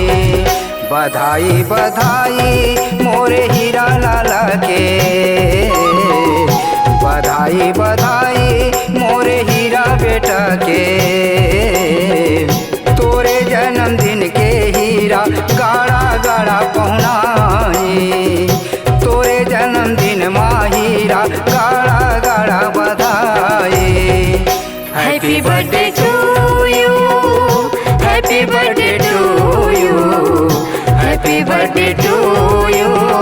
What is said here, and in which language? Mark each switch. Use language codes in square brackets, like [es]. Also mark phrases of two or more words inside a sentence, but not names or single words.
[bho] बधाई बधाई मोरे हीरा लाला के, बधाई बधाई मोरे हीरा बेटा के। तोरे जन्मदिन के हीरा गाड़ा गाड़ा पहुनाई, तोरे जन्मदिन माहीरा गाड़ा गाड़ा बधाई। [en] Happy birthday to you, happy birthday to you, happy birthday to you,